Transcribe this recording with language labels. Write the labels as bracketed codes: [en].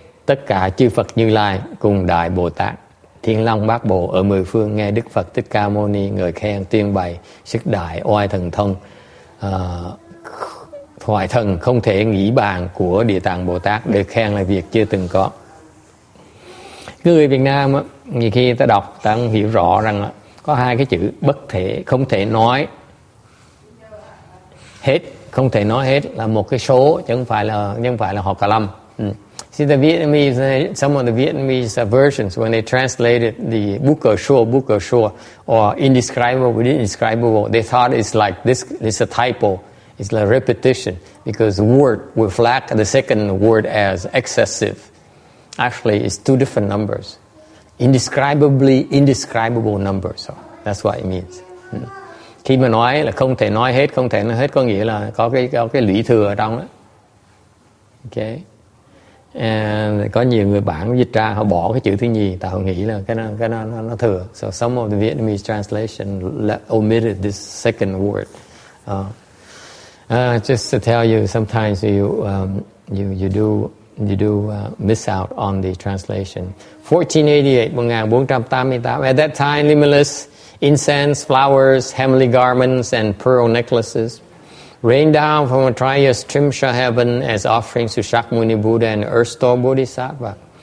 [vi] tất cả chư Phật Như Lai cùng Đại Bồ Tát Thiên Long Bát Bộ ở mười phương nghe Đức Phật Thích Ca Mâu Ni ngợi khen tuyên bày sức đại oai thần thông, thoại thần không thể nghĩ bàn của Địa Tạng Bồ Tát, được khen là việc chưa từng có. Người Việt Nam á, nhiều khi ta đọc ta không hiểu rõ rằng là có hai cái chữ bất thể, không thể nói hết, không thể nói hết là một cái số chứ không phải là họ cả lâm. [en] See the Vietnamese, some of the Vietnamese versions when they translated the book or shore or indescribable, indescribable, they thought it's like this. It's a typo. It's like repetition because the word will flag the second word as excessive. Actually, it's two different numbers, indescribably indescribable numbers. So that's what it means. [vi] Khi mà nói là không thể nói hết, không thể nói hết có nghĩa là có cái lũy thừa ở trong đó. Okay. And có nhiều người bản dịch ra họ bỏ cái chữ thứ nhì, tại họ nghĩ là cái nó thừa. [en] So some of the Vietnamese translation omitted this second word. Just to tell you, sometimes you do miss out on the translation. 1488. At that time, limitless incense, flowers, heavenly garments, and pearl necklaces rained down from a triastrimsha heaven as offerings to Shakyamuni Buddha and Earth Store Bodhisattva.